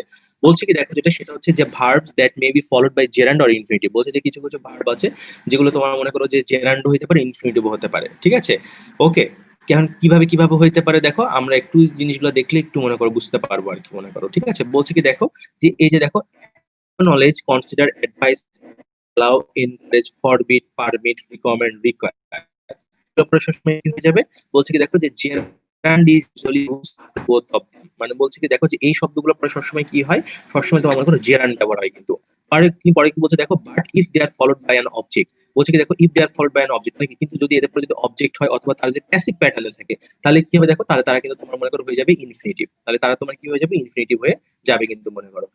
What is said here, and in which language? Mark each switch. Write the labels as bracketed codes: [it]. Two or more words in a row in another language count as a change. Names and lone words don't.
[bn] বলছে কি দেখো যেটা, সেটা হচ্ছে যে [en] verbs that may be followed by gerund or infinitive, [bn] বলছে যে কিছু কিছু ভার্ব আছে যেগুলো তোমার মনে করো যে জেরান্ড হতে পারে, ইনফিনিটিভ হতে পারে, ঠিক আছে, ওকে। এখন কিভাবে কিভাবে হইতে পারে দেখো, আমরা একটু জিনিসগুলো দেখলে একটু মনে করো বুঝতে পারবো আর কি, মনে করো, ঠিক আছে। বলছে কি দেখো যে এই যে দেখো, [en] knowledge, consider, advise, allow, encourage, forbid, permit, recommend, require, [bn] সবসময় কি হয়ে যাবে, বলছে কি দেখো যে [en] gerund is usually used after both of them, [bn] মানে বলছে কি দেখো যে এই শব্দগুলো পরে সবসময় কি হয়, সবসময় তোমার মনে করো gerund ব্যবহার হয় কিন্তু। পরে কি বলছে দেখো, [en] but if they are followed by an object, [bn] বলছে কি দেখো [en] if they are followed by an object, [bn] মানে কিন্তু যদি এদের পরে যদি অবজেক্ট হয় অথবা তাদের যদি [en] passive pattern [bn] থাকে, তাহলে কি হবে দেখো, তাহলে তারা কিন্তু তোমার মনে করো হয়ে যাবে ইনফিনিটিভ, তাহলে তারা তোমার কি হয়ে যাবে, ইনফিনিটিভ হয়ে যাবে কিন্তু মনে করো।